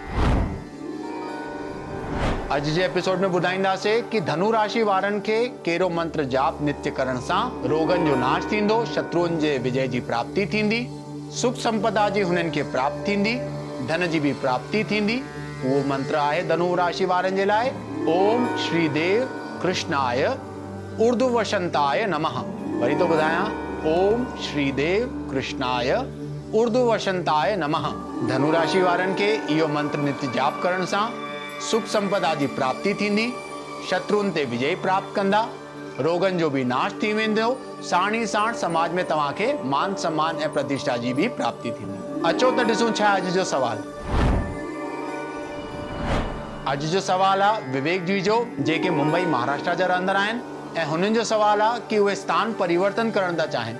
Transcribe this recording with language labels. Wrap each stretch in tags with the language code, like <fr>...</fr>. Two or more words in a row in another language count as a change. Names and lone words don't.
<sd>अॼु जे एपिसोड में ॿुधाईंदासीं कि धनु राशि वारनि खे कहिड़ो मंत्र जाप नित्य करण सां रोगन जो नाश थींदो, शत्रुअनि जे विजय जी प्राप्ति थींदी, सुख संपदा जी हुननि खे प्राप्ति थींदी, धन जी भी प्राप्ति थींदी। वो मंत्र आहे धनु राशि वारनि जे लाइ</sd> <sa>ओम श्री देव कृष्णाय उर्दू वसंताय नमः।</sa> <sd>वरी तो ॿुधायां,</sd> <sa>ओम श्रीदेव कृष्णाय उर्दू वसंताय नमः।</sa> <sd>धनु राशि वारनि खे इहो मंत्र नित्य जाप करण सां सुख संपदा जी प्राप्ति थींदी, शत्रुनि ते विजय प्राप्त कंदा, रोगन जो भी नाश थी वेंदो, साण ई साण समाज में तव्हांखे मान सम्मान ऐं प्रतिष्ठा जी भी प्राप्ति थींदी। अचो त ॾिसूं छा अॼु जो सवाल। अॼु जो सवाल आहे विवेक जी जो, जेके मुंबई महाराष्ट्र जा रहंदड़ आहिनि ऐं हुननि जो सवाल आहे कि उहे स्थान परिवर्तन करण था चाहिनि।</sd>